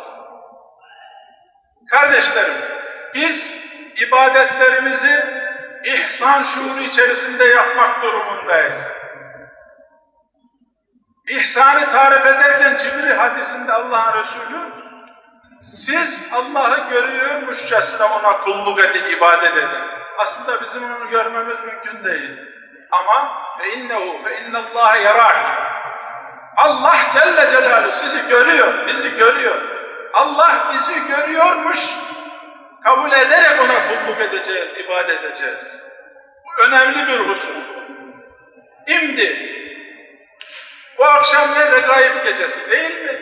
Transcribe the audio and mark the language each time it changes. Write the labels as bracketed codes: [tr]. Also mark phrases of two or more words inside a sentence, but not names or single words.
[tr] Kardeşlerim, biz ibadetlerimizi ihsan şuuru içerisinde yapmak durumundayız. İhsanı tarif ederken Cibril hadisinde Allah'ın Resulü, siz Allah'ı görüyormuşçasına ona kulluk edin, ibadet edin. Aslında bizim onu görmemiz mümkün değil. Ama [ar] فَاِنَّ اللّٰهَ يَرَاكِ [tr] Allah Celle Celaluhu sizi görüyor, bizi görüyor. Allah bizi görüyormuş, kabul ederek ona kulluk edeceğiz, ibadet edeceğiz. Bu önemli bir husus. Şimdi, bu akşam ne Regaib gecesi değil mi?